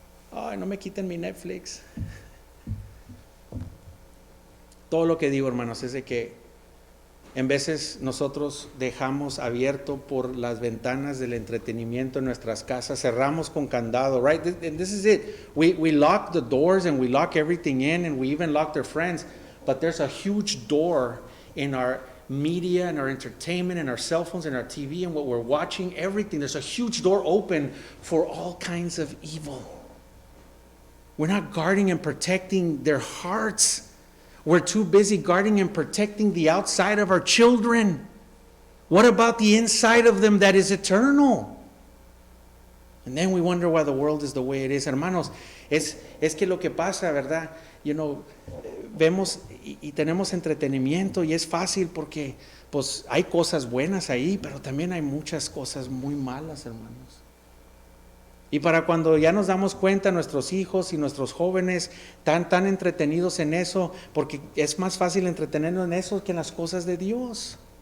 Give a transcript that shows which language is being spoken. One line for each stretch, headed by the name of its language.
Spanish: Ay, no me quiten mi Netflix. Todo lo que digo, hermanos, es de que en veces nosotros dejamos abierto por las ventanas del entretenimiento en nuestras casas, cerramos con candado,
English: right? And this is it. We lock the doors and we lock everything in, and we even lock their friends, but there's a huge door in our media and our entertainment and our cell phones and our TV and what we're watching, everything. There's a huge door open for all kinds of evil. We're not guarding and protecting their hearts. We're too busy guarding and protecting the outside of our children. What about the inside of them that is eternal? And then we wonder why the world is the way it is.
Spanish: Hermanos, es que lo que pasa, ¿verdad? Vemos y tenemos entretenimiento y es fácil porque pues hay cosas buenas ahí, pero también hay muchas cosas muy malas, hermanos. Y para cuando ya nos damos cuenta, nuestros hijos y nuestros jóvenes tan entretenidos en eso, porque es más fácil entretenernos en eso que en las cosas de Dios.